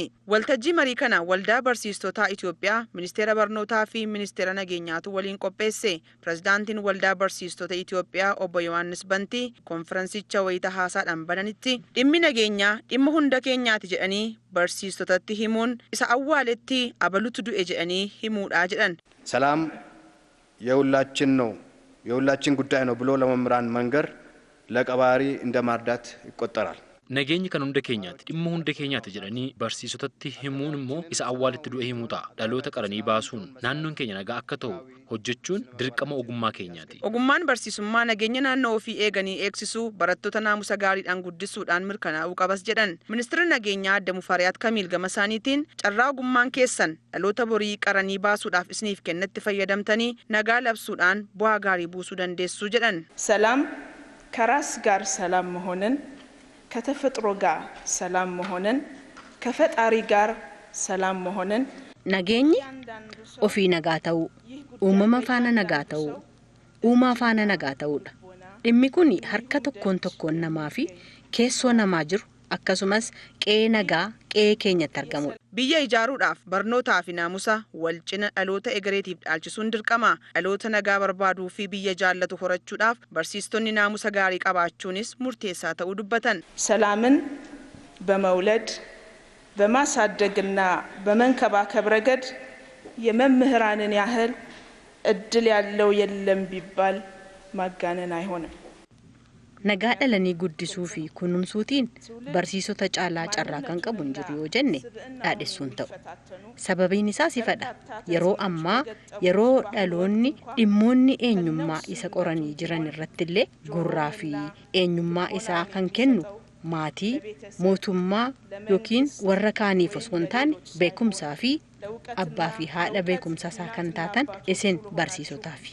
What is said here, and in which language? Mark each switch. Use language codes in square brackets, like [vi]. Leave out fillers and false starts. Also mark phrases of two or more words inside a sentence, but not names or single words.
[om] Waltajjii marii kana waldaa barsiistotaa Itoophiyaa, ministeera barnootaa fi ministeera nageenyaatu waliin qopheesse. Pirezidaantiin waldaa barsiistota Itoophiyaa obbo Yohaannis Bantii konferensicha wayita haasaadhaan bananitti dhimmi nageenyaa dhimma hunda keenyaati jedhanii barsiistotatti himuun isa awwaaletti abalutu du'e jedhanii himuudha jedhan. [am] ሰላም የሁላችን ነው የሁላችን ጉዳይ ነው ብሎ ለመምራን መንገር ለቀባሪ እንደማርዳት ይቆጠራል። [om] Nageenyi kan hunda keenyaati dhimma hunda keenyaati jedhanii barsiisotatti himuun immoo isa awwaalitti du'e himuu ta'a. Dhaloota qaranii baasuun naannoon keenya nagaa akka ta'u hojjechuun dirqama ogummaa keenyaati. Ogummaan barsiisummaa nageenya naannoo ofii eeganii eegsisuu barattoota naamusa gaariidhaan guddisuudhaan mirkanaa'uu qabas jedhan. Ministeerri nageenyaa Adde Mufariyaat Kamiil gama isaaniitiin carraa ogummaan keessan dhaloota borii qaranii baasuudhaaf isiniif kennetti fayyadamtanii nagaa labsuudhaan bu'aa gaarii buusuu dandeessu jedhan. [am] ሰላም ከራስ ጋር ሰላም መሆንን ከተፈጥሮ ጋር ሰላም መሆንን ከፈጣሪ ጋር ሰላም መሆንን [om] nageenyi ofii nagaa ta'uu uumama faana nagaa ta'uu uumaa faana nagaa ta'uudha. Dhimmi kun harka tokkoon namaa fi keessoo namaa jiru akkasumas qe'ee nagaa qe'ee keenyatti argamudha. Biyya ijaaruudhaaf barnootaa fi naamusa wal cina dhaloota egereetiif dhaalchisuun dirqama. Dhaloota nagaa barbaaduu fi biyya jaallatu horachuudhaaf barsiistonni naamusa gaarii qabaachuunis murteessaa ta'uu dubbatan. [am] ሰላምን በመውለድ በማሳደግና በመንከባከብ ረገድ የመምህራንን ያህል እድል ያለው የለም ቢባል ማጋነን አይሆንም። [om] Nagaa dhalanii guddisuu fi kunuunsuutiin barsiisota caalaa carraa kan qabu hin jiru yoo jenne dhaadhessuun ta'u. Sababiin isaas ifadha. Yeroo ammaa yeroo dhaloonni dhimmoonni eenyummaa isa qoranii jiran irrattillee gurraa fi eenyummaa isaa kan kennu maatii, mootummaa yookiin warra kaaniif osoo hin taane beekumsaa fi abbaa fi haadha beekumsa isaa kan taatan isin barsiisotaafi.